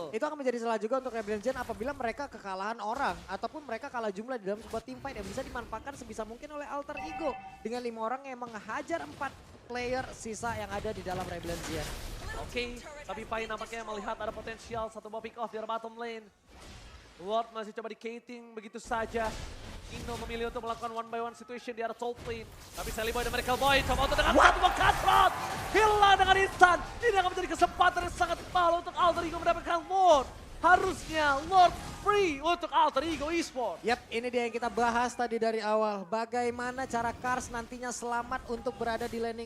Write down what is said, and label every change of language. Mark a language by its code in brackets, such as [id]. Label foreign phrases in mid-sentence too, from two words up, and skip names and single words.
[id] Itu akan menjadi celah juga untuk Rebellion apabila mereka kekalahan orang. Ataupun mereka kalah jumlah di dalam sebuah [en] team fight [id] yang bisa dimanfaatkan sebisa mungkin oleh Alter Ego. Dengan 5 orang yang menghajar 4 player sisa yang ada di dalam Rebellion. Oke, tapi Pai nampaknya melihat ada potensial satu [en] ball pick off [id] di arah [en] bottom lane. [id] Lord masih coba di-cating begitu saja. Ino memilih untuk melakukan [en] one by one situation [id] di arah [en] top lane. [id] Tapi Sally Boy dan Miracle Boy coba untuk dengan satu [en] ball cutthroat. [id] Hilang dengan instan. Ini akan menjadi kesempatan yang sangat mahal untuk Alter Ego mendapatkan Lord. Harusnya Lord free untuk Alter Ego Esports. Yap, ini dia yang kita bahas tadi dari awal. Bagaimana cara Cars nantinya selamat untuk berada di laning.